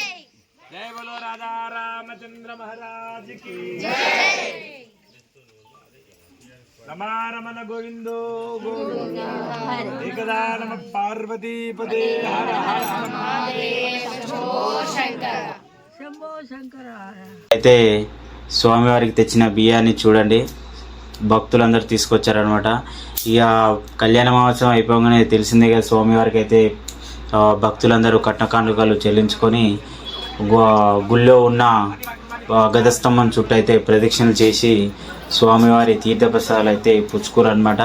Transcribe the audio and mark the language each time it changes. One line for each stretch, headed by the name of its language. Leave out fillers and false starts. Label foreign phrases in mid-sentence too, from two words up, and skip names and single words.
Hindi: जय बोलो राजा रामचंद्र महाराज की जय।
Sanskrit: रमारमण गोविंदो गोविंद एकदा नमः पार्वती पदे हर हर महादेव शंभो शंकर शंभो शंकर.
Telugu: అయితే స్వామివారికి తెచ్చిన బియ్యాన్ని చూడండి, భక్తులందరూ తీసుకొచ్చారనమాట. ఇక కళ్యాణ మహోత్సవం అయిపోగానే తెలిసిందే కదా, స్వామివారికి అయితే భక్తులందరూ కట్నకానుకలు చెల్లించుకొని గుళ్ళో ఉన్న గజస్తంభం చుట్టూ అయితే ప్రదక్షిణలు చేసి స్వామివారి తీర్థప్రసాదాలు అయితే పుచ్చుకోరనమాట.